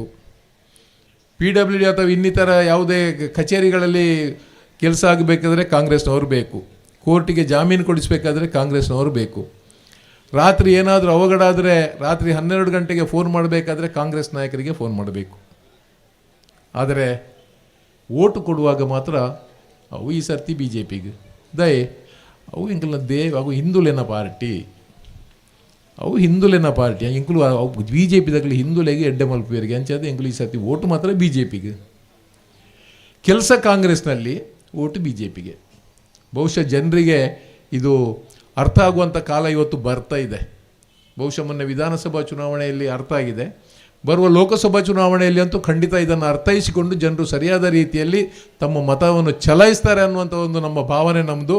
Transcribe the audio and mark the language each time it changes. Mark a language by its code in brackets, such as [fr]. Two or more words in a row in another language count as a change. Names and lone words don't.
[kn] PWD ಅಥವಾ ಇನ್ನಿತರ ಯಾವುದೇ ಕಚೇರಿಗಳಲ್ಲಿ ಕೆಲಸ ಆಗಬೇಕಾದ್ರೆ ಕಾಂಗ್ರೆಸ್ನವರು ಬೇಕು. ಕೋರ್ಟಿಗೆ ಜಾಮೀನು ಕೊಡಿಸಬೇಕಾದ್ರೆ ಕಾಂಗ್ರೆಸ್ನವರು ಬೇಕು. ರಾತ್ರಿ ಏನಾದರೂ ಅವಘಡ ಆದರೆ ರಾತ್ರಿ 12 ಗಂಟೆಗೆ ಫೋನ್ ಮಾಡಬೇಕಾದ್ರೆ ಕಾಂಗ್ರೆಸ್ ನಾಯಕರಿಗೆ ಫೋನ್ ಮಾಡಬೇಕು. ಆದರೆ ಓಟು ಕೊಡುವಾಗ ಮಾತ್ರ [tcy] ಅವು ಈ ಸರ್ತಿ BJPಗೆ ದಯೆ, ಅವು ಇಂಕಲ್ನ ದೇವ್, ಅವು ಹಿಂದುಲೆನ ಪಾರ್ಟಿ, ಅವು ಹಿಂದುಲೆನ ಪಾರ್ಟಿ ಇಂಕಲು ಅವು BJPದಾಗಲಿ ಹಿಂದುಲೆಗೆ ಎಡ್ಡೆ ಮಲ್ಪೇರಿಗೆ ಅಂಚದೆ ಇಂಕಲು ಈ ಸರ್ತಿ ಓಟು ಮಾತ್ರ BJPಗೆ. [kn] ಕೆಲಸ ಕಾಂಗ್ರೆಸ್ನಲ್ಲಿ, ಓಟು BJPಗೆ. ಬಹುಶಃ ಜನರಿಗೆ ಇದು ಅರ್ಥ ಆಗುವಂಥ ಕಾಲ ಇವತ್ತು ಬರ್ತಾ ಇದೆ. ಬಹುಶಃ ಮೊನ್ನೆ ವಿಧಾನಸಭಾ ಚುನಾವಣೆಯಲ್ಲಿ ಅರ್ಥ ಆಗಿದೆ. ಬರುವ ಲೋಕಸಭಾ ಚುನಾವಣೆಯಲ್ಲಿ ಅಂತೂ ಖಂಡಿತ ಇದನ್ನು ಅರ್ಥೈಸಿಕೊಂಡು ಜನರು ಸರಿಯಾದ ರೀತಿಯಲ್ಲಿ ತಮ್ಮ ಮತವನ್ನು ಚಲಾಯಿಸ್ತಾರೆ ಅನ್ನುವಂಥ ಒಂದು ನಮ್ಮ ಭಾವನೆ ನಮ್ಮದು.